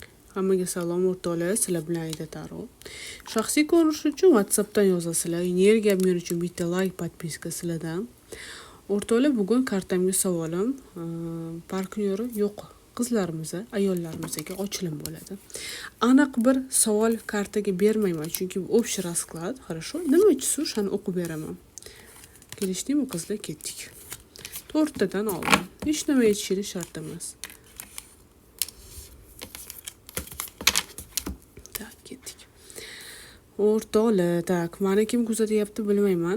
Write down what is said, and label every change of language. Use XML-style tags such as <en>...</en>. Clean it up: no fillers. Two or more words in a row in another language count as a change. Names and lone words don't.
<uz>Hammaga salom o'rtoqlar, sizlar bilan Aida Taro. Shaxsiy ko'rinish uchun WhatsAppdan yozasizlar. Energiya men uchun bitta like, podpiska sizlardan. O'rtoqlar, bugun kartamga savolim, partnyeri yo'q qizlarimiz, ayollarimizga ochilim bo'ladi. Aniq bir savol kartaga bermayman, chunki bu</uz> <ru>общий расклад, хорошо?</ru> <uz>Nima uchun shuni o'qib beraman. Kelishdingmi qizlar, ketdik. 4 tadan oldim. Hech nima aytishingiz shart emas. O'rtoqlar, tak, meni kim kuzatyapti bilmayman.</uz>